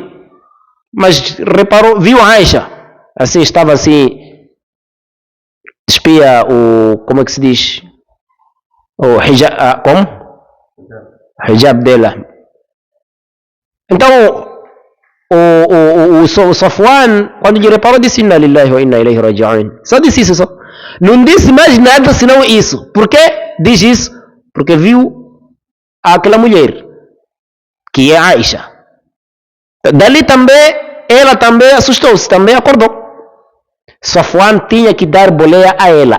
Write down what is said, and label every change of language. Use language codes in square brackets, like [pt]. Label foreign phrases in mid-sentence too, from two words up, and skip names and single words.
[pt] Mas reparou, viu a Aisha, assim, estava assim, espia o, como é que se diz? O hijab, como? Hijab dela. Então, o Safwan, quando lhe reparou, disse [ar] إنا لله وإنا إليه راجعون. [pt] Só disse isso, só. Não disse mais nada senão isso. Por quê? Diz isso. Porque viu aquela mulher, que é Aisha. Dali também, ela também assustou-se, também acordou. Safwan tinha que dar boleia a ela.